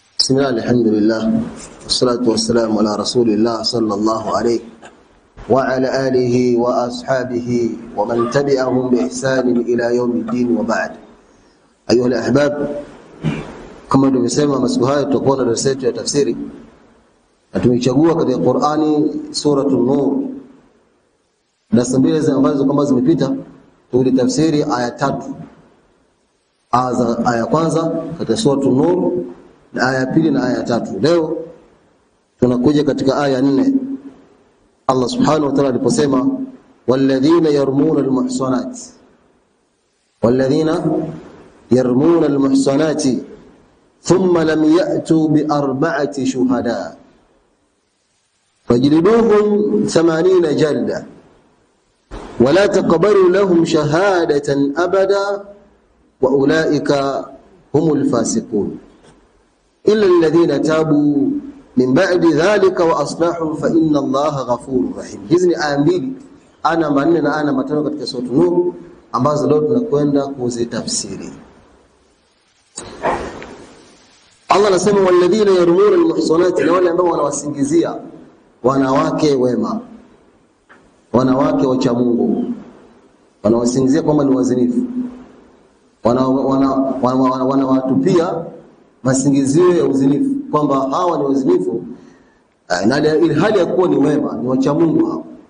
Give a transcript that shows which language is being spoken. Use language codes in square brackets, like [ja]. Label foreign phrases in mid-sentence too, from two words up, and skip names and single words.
[ar] بسم الله الحمد لله والصلاة والسلام على رسول الله صلى الله عليه وعلى آله وأصحابه ومن تبعهم بإحسان إلى يوم الدين وبعد. أيها الأحباب, [sw] kama tulivyosema masiku haya tutakuwa na darasa yetu ya tafsiri. Tumechagua katika Qur'ani suratul Nur. Darasa mbili ambazo kama zimepita tulitafsiri aya 3. Aya kwanza katika suratul Nur na aya pili na aya 3. Leo tunakuja katika aya 4. [ar] الله سبحانه وتعالى aliposema والذين يرمون المحصنات ثم لم يأتوا بأربعة شهداء فاجلدوهم 80 جلدة ولا تقبلوا لهم شهادة أبدا وأولئك هم الفاسقون إلا الذين تابوا من بعد ذلك وأصلحوا فإن الله غفور رحيم. [sw] Hizi aya mbili ana manne na ana matano katika sura Nur ambazo leo tunakwenda kuzitafsiri. Allah anasema [ar] والذين يرمون المحصنات, [sw] na wale ambao wanawasingizia wanawake wema, wanawake wacha Mungu, wanawasingizia kwamba ni wazinifu, wanawatupia masingizio ya uzinifu kwamba hawa ni wazinifu, na ile hali ya kuwa ni wema, ni wacha Mungu hao.